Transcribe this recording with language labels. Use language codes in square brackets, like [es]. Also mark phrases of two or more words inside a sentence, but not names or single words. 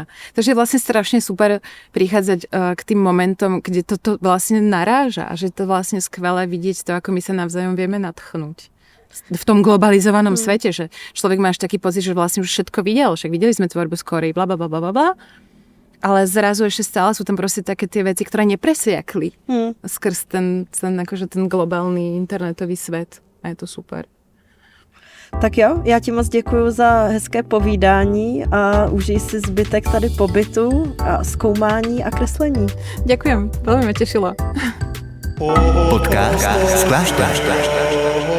[sk] Takže je vlastne strašne super prichádzať k tým momentom, kde toto vlastne naráža a že to vlastne skvelé vidieť to, ako my sa navzájom vieme nadchnúť. V tom globalizovanom svete, že človek má až taký pocit, že vlastne už všetko videl, však videli sme tvorbu z Kórey, blablabla, ale zrazu ešte stále sú tam proste také tie veci, ktoré nepresiakli skrz ten globálny internetový svet a je to super. [cs] Tak jo, já ti moc děkuju za hezké povídání a užij si zbytek tady pobytu a zkoumání a kreslení. [sk] Ďakujem, veľmi ma tešilo. Podcast z kláštera.